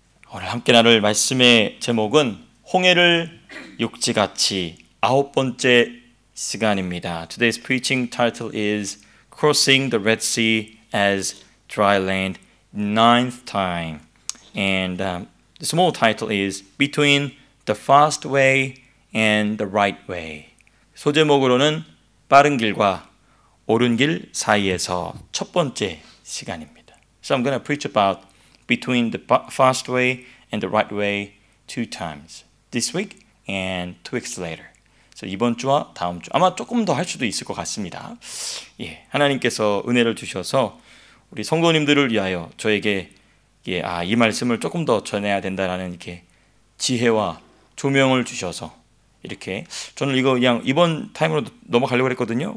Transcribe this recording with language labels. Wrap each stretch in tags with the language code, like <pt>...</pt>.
<ko>오늘 함께 나눌 말씀의 제목은 홍해를 육지같이 9번째 시간입니다.</ko> <en>Today's preaching title is Crossing the Red Sea as Dry Land, 9th time. And the small title is Between the Fast Way and the Right Way.</en> <ko>소제목으로는 빠른 길과 옳은 길 사이에서 첫 번째 시간입니다.</ko> <en>So I'm going to preach about between the fast way and the right way 2 times. This week and 2 weeks later.</en> <ko>그래서 이번 주와 다음 주 아마 조금 더 할 수도 있을 것 같습니다. 예, 하나님께서 은혜를 주셔서 우리 성도님들을 위하여 저에게 이 말씀을 조금 더 전해야 된다라는 이렇게 지혜와 조명을 주셔서 이렇게 저는 이거 그냥 이번 타임으로 넘어가려고 했거든요.</ko>